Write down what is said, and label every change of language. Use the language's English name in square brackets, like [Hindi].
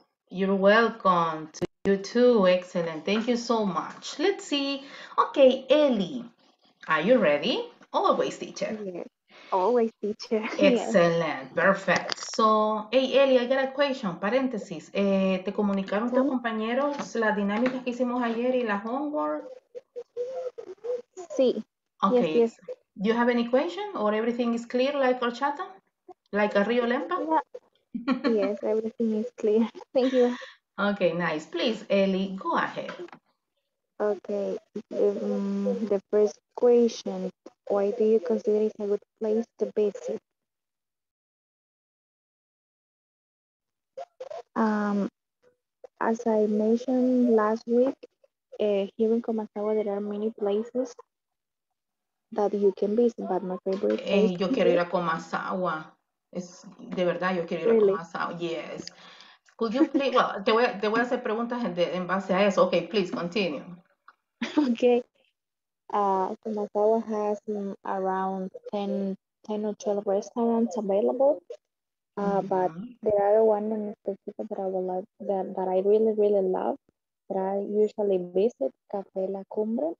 [English] You're welcome to you too. Excellent. Thank you so much. Let's see. Okay, Ellie, are you ready? Always, teacher. Yes. Always teacher. Yes. Excellent. Perfect. So, hey, Ellie, I got a question. [Spanish] Paréntesis. ¿Te comunicaron tus [English] Tell me. [Spanish] compañeros las dinámicas que hicimos ayer y las homework? Sí. [English] Yes, Okay. yes. Do you have any question or everything is clear like horchata? Like a Rio Lempa? Yeah. Yes, everything is clear. Thank you. Okay, nice. Please, Ellie, go ahead. Okay. The first question, why do you consider it a good place to visit? Um, as I mentioned last week, here in Comasagua there are many places that you can visit, but my favorite place [Spanish] Yo quiero ir [English] here, [Spanish] a Comasagua. De verdad, yo quiero ir a [English] really. Comasagua. Yes. Could you please, well, [Spanish] te voy a hacer preguntas en base a eso. [English] Okay, please continue. Okay. Comasagua has around 10 or 12 restaurants available. But Mhm. there are one in specific that I would like that I really really love, that I usually visit, Cafe La Cumbre.